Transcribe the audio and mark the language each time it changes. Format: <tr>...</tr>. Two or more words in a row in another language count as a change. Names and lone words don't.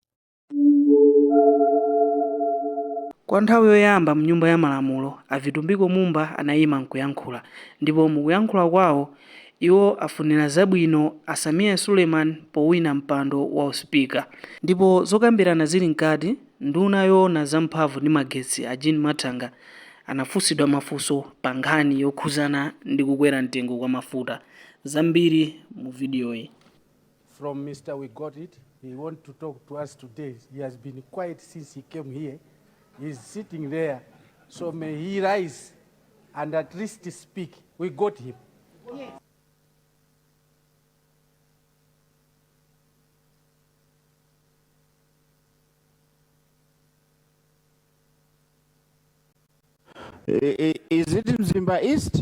<ny>Kwa nthawi yoyamba mnyumba ya malamulo, a Vitumbiko Mumba anayima nkuyankhula, ndipo mukuyankhula kwawo iwo afunira zabwino a Suleiman powina mpando wa uspika. Ndipo zokambirana zili nkati, nduna yoona zamphamvu ndi magetsi a Jean Matanga anafunsidwa mafunso pa nkhani yokhuzana ndi kukwera mtengo kwa mafuta. Zambiri mu video iyi.</ny> <en>From Mr. We got it. He wants to talk to us today. He has been quiet since he came here. He's sitting there. So may he rise and at least speak. We got him. Yes. Is it in Mzimba East?</en>